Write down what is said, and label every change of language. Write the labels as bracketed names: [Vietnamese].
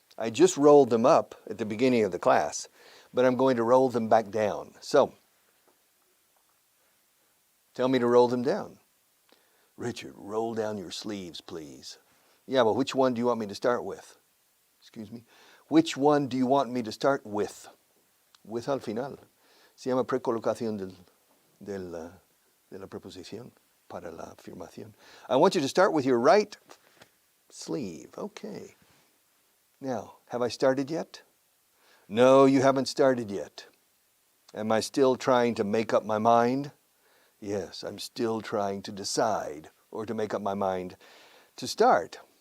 [English] I just rolled them up at the beginning of the class, but I'm going to roll them back down. So, tell me to roll them down. Richard, roll down your sleeves, please. Yeah, but which one do you want me to start with? Excuse me. Which one do you want me to start with? [Spanish] With al final. Se llama precolocación de la preposición para la afirmación. [English] I want you to start with your right sleeve. Okay. Now, have I started yet? No, you haven't started yet. Am I still trying to make up my mind? Yes, I'm still trying to decide or to make up my mind to start.